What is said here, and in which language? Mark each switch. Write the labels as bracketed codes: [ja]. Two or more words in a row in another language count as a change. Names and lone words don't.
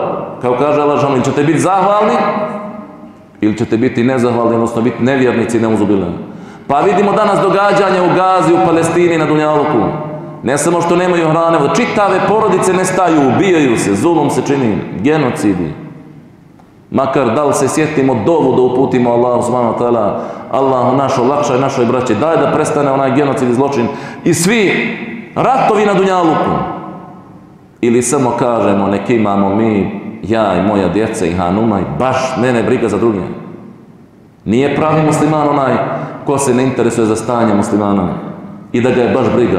[bs] Kao kaže Allah želešanu, ili ćete biti zahvalni, ili ćete biti nezahvalni, odnosno biti nevjernici, neuzubilni. Pa vidimo danas događanja u Gazi, u Palestini, na Dunjaluku. Ne samo što nemaju hrane, čitave porodice nestaju, ubijaju se, zulom se čini, genocidi. Makar da li se sjetimo dovu da uputimo [ar] الله سبحانه وتعالى, [bs] Allahu naš olakšaj našoj braći, daj da prestane onaj genocid i zločin i svi ratovi na Dunjaluku. Ili samo kažemo, nek imamo mi, ja i moja djeca i hanuma i baš mene briga za druge. Nije pravi musliman onaj ko se ne interesuje za stanje muslimana i da ga je baš briga.